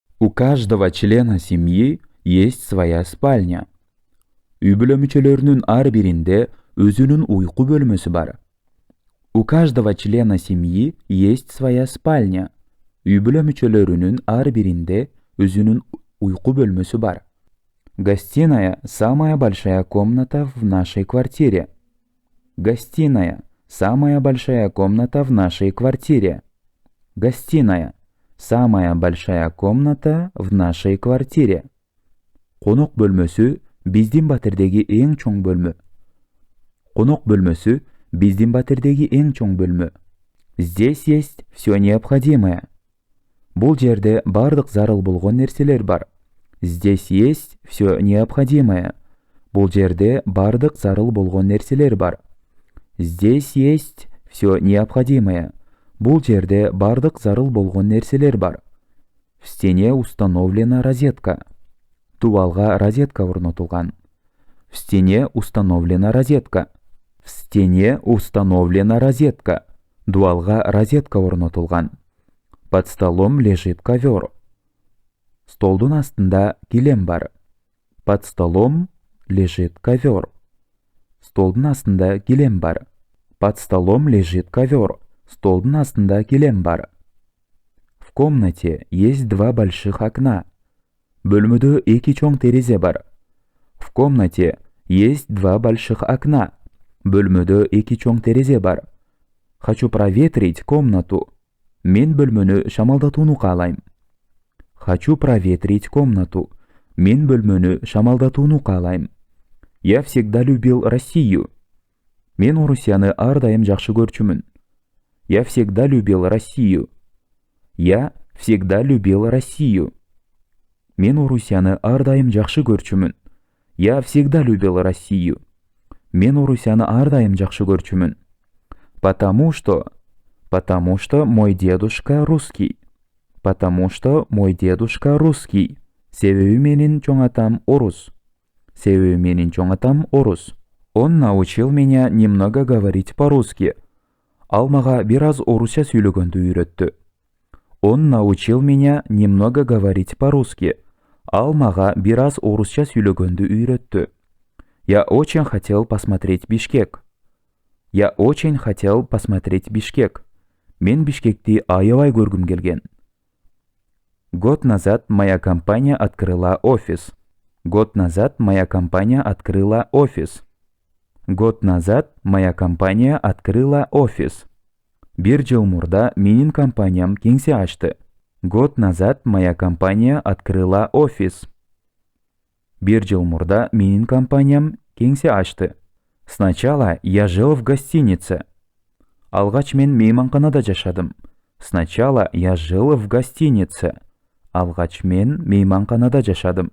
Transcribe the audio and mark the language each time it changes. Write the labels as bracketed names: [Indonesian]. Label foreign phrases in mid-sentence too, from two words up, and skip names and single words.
[Russian] У каждого члена семьи есть своя спальня. [Kyrgyz] Үй бүлө мүчөлөрүнүн ар биринде өзүнүн уйку бөлмөсү бар. [Russian] У каждого члена семьи есть своя спальня. [Kyrgyz] Үй бүлө мүчөлөрүнүн ар биринде өзүнүн уйку бөлмөсү бар. [Russian] Гостиная – самая большая комната в нашей квартире. Гостиная – самая большая комната в нашей квартире. Гостиная – самая большая комната в нашей квартире. [Kyrgyz] Конок бөлмөсү биздин батирдеги эң чоң бөлмө. Конок бөлмөсү биздин батирдеги эң чоң бөлмө. [Russian] Здесь есть все необходимое. [Kyrgyz] Бул жерде бардык зарыл болгон нерселер бар. [Russian] Здесь есть все необходимое. [Kyrgyz] Бул жерде бардык зарыл болгон нерселер бар. [Russian] Здесь есть все необходимое. [Kyrgyz] Бул жерде бардык зарыл болгон нерселер бар. [Russian] В стене установлена розетка. [Kyrgyz] Дубалга розетка орнотулган. [Russian] В стене установлена розетка. В стене установлена розетка. [Kyrgyz] Дуалга розетка орнотулган. [Russian] Под столом лежит ковер. [Kyrgyz] Столдун астында килем бар. [Russian] Под столом лежит ковер. [Kyrgyz] Столдун астында килем бар. [Russian] Под столом лежит ковер. [Kyrgyz] Столдун астында килем бар. [Russian] В комнате есть два больших окна. [Kyrgyz] Бөлмөдө эки чоң терезе бар. [Russian] В комнате есть два больших окна. [Kyrgyz] Бөлмөдө эки чоң терезе бар. [Russian] Хочу проветрить комнату. [Kyrgyz] Мен бөлмөнү шамалдатууну каалайм. [Russian] Хочу проветрить комнату. [Kyrgyz] Мен бөлмөнү шамалдатууну каалайм. [Russian] Я всегда любил Россию. [Kyrgyz] Мен Орусияны ар дайым жакшы көрчүмүн. [Russian] Я всегда любил Россию. Я всегда любил Россию. [Kyrgyz] Мен Орусияны ар дайым жакшы көрчүмүн. [Russian] Я всегда любил Россию. [Kyrgyz] Мен Орусияны ар дайым жакшы көрчүмүн. [Russian] Потому что мой дедушка русский. Потому что мой дедушка русский. [Kyrgyz] Себеби менин чоң атам орус. Себеби менин чоң атам орус. [Russian] Он научил меня немного говорить по-русски. [Kyrgyz] Ал мага бир аз орусча сүйлөгөндү үйрөттү. [Russian] Он научил меня немного говорить по-русски. [Kyrgyz] Ал мага бир аз орусча сүйлөгөндү үйрөттү. [Russian] Я очень хотел посмотреть Бишкек. Я очень хотел посмотреть Бишкек. [Kyrgyz] Мен Бишкекти аябай көргүм келген. [Russian] Год назад моя компания открыла офис. Год назад моя компания открыла офис. Год назад моя компания открыла офис. [Kyrgyz] Бир жыл мурда менин компаниям кеңсе ачты. [Russian] Год назад моя компания открыла офис. [Kyrgyz] Бир жыл мурда менин компаниям кеңсе ачты. [Russian] Сначала я жил в гостинице. [Kyrgyz] Алгач мен мейманканада жашадым. [Russian] Сначала я жил в гостинице. [Kyrgyz] Алгач мен мейманканада жашадым.